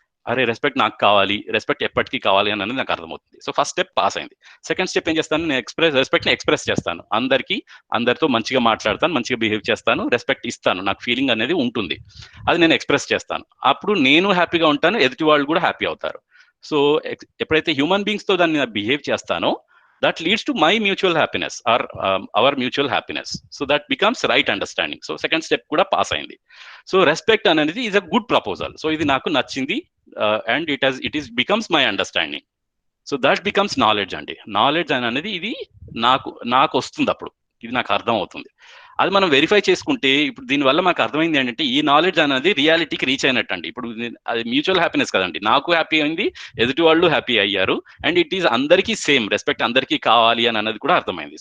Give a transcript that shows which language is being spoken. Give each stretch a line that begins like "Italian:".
Telugu: అరే రెస్పెక్ట్ నాకు కావాలి, రెస్పెక్ట్ ఎప్పటికీ కావాలి అనేది నాకు అర్థమవుతుంది. సో ఫస్ట్ స్టెప్ పాస్ అయింది. సెకండ్ స్టెప్ ఏం చేస్తాను, నేను రెస్పెక్ట్ ని ఎక్స్ప్రెస్ చేస్తాను. అందరితో మంచిగా మాట్లాడతాను, మంచిగా బిహేవ్ చేస్తాను, రెస్పెక్ట్ ఇస్తాను, నాకు ఫీలింగ్ అనేది ఉంటుంది, అది నేను ఎక్స్ప్రెస్ చేస్తాను. అప్పుడు నేను హ్యాపీగా ఉంటాను, ఎదుటి వాళ్ళు కూడా హ్యాపీ అవుతారు. సో ఎప్పుడైతే హ్యూమన్ బీయింగ్స్ తో దాన్ని బిహేవ్ చేస్తానో
English: that leads to my mutual happiness
Telugu: or our mutual happiness.
English: So that becomes right understanding. So second step
Telugu: kuda pass ayindi.
English: So respect anedi is a good proposal. So
Telugu: idi naku nachindi
English: and it becomes my understanding. So that becomes knowledge andi.
Telugu: Knowledge anedi idi నాకు వస్తుంది, అప్పుడు ఇది నాకు అర్థం అవుతుంది. అది మనం verify చేసుకుంటే ఇప్పుడు దీనివల్ల మనకు అర్థమైంది ఏంటంటే ఈ నాలెడ్జ్ అనేది రియాలిటీకి రీచ్ అయినట్టు అండి. ఇప్పుడు అది మ్యూచువల్ హ్యాపీనెస్ కదండి, నాకు హ్యాపీ అయింది, ఎదుటి వాళ్ళు హ్యాపీ అయ్యారు, అండ్ ఇట్ ఈస్ అందరికీ సేమ్, రెస్పెక్ట్ అందరికీ కావాలి అని అన్నది కూడా అర్థమైంది.